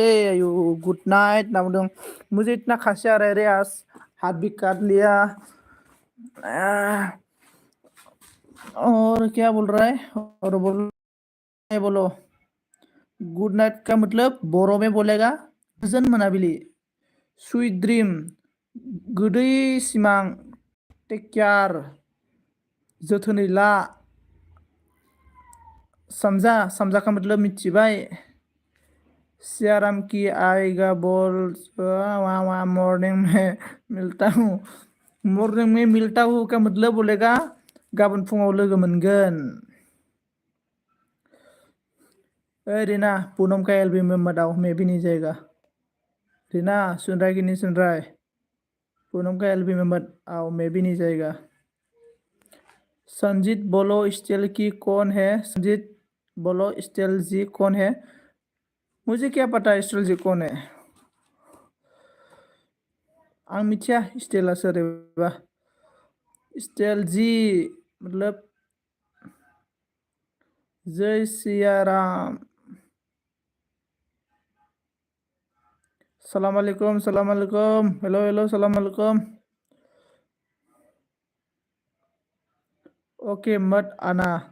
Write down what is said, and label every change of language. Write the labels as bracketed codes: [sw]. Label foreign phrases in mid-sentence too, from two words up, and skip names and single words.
[en] you good night ना बोल। [hi] मुझे इतना खांसी आ रहा है रे, आज हाथ भी काट लिया। और क्या बोल रहा है? और बोलो गुड नाइट का मतलब बोरो में बोलेगा [brx] गोजोन मोनाबिलि, [en] sweet dream, [brx] गोदै सिमां, [en] take care, [brx] जोथोनै ला। [hi] समझा का मतलब मिथिबाय। सियाराम की आएगा बोल, वहाँ मॉर्निंग में मिलता हूँ। मॉर्निंग में मिलता हूँ का मतलब बोलेगा [brx] गाबोन फुङाव लोगो मोनगोन। [hi] रीना, पूनम का एलबम में मत आओ, मैं भी नहीं जाएगा। रीना सुन रहा है कि नहीं सुन रहा है? पूनम का एलबम में मत आओ, मैं भी नहीं जाएगा। संजीत बोलो स्टेल की कौन है? संजीत बोलो स्टेल जी कौन है? मुझे क्या पता स्टेल जी कौन है? [brx] आं मिथिया स्टेला सोरबा। [hi] स्टेल जी मतलब जय सिया राम। [ar] سلام عليكم، سلام عليكم, [en] hello hello, [ar] سلام عليكم. [hi] ओके मत आना।